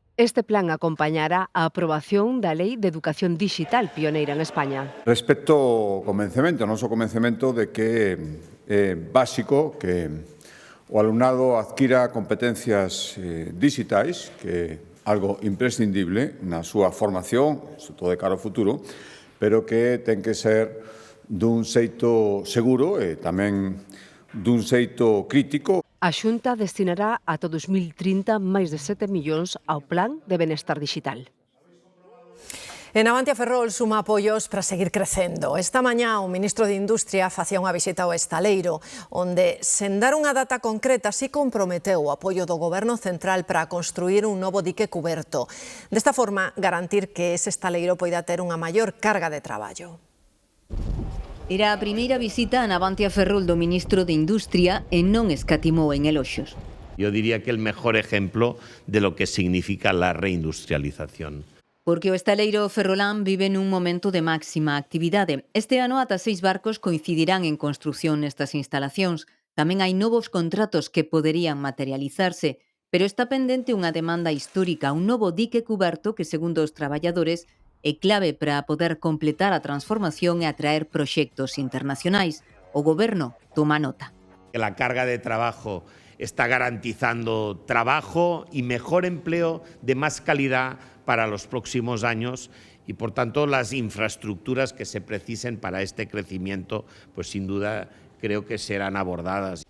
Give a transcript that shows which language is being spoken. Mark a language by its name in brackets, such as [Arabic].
[Galician] Este plan acompañará a aprobación da Lei de Educación Digital pioneira en España. Respecto ao convencemento, o noso convencemento de que é básico que o alumnado adquira competencias digitais, que é algo imprescindible na súa formación, sobre todo de cara ao futuro, pero que ten que ser dun xeito seguro e tamén dun xeito crítico. A Xunta destinará ata 2030 máis de 7 millóns ao Plan de Benestar Digital. En Navantia Ferrol suma apoios para seguir crecendo. Esta mañá o ministro de Industria facía unha visita ao estaleiro, onde, sen dar unha data concreta, si comprometeu o apoio do Goberno central para construir un novo dique cuberto. Desta forma, garantir que ese estaleiro poida ter unha maior carga de traballo. Era a primeira visita a Navantia Ferrol do ministro de Industria e non escatimou en eloxios. [Spanish] Yo diría que el mejor ejemplo de lo que significa la reindustrialización. [Galician] Porque o estaleiro ferrolán vive nun momento de máxima actividade. Este ano ata 6 barcos coincidirán en construción nestas instalacións. Tamén hai novos contratos que poderían materializarse, pero está pendente unha demanda histórica, un novo dique cuberto que, segundo os traballadores, é clave para poder completar a transformación e atraer proxectos internacionais. O Goberno toma nota. [Spanish] La carga de trabajo está garantizando trabajo y mejor empleo de más calidad para los próximos años y, por tanto, las infraestructuras que se precisen para este crecimiento, pues sin duda creo que serán abordadas.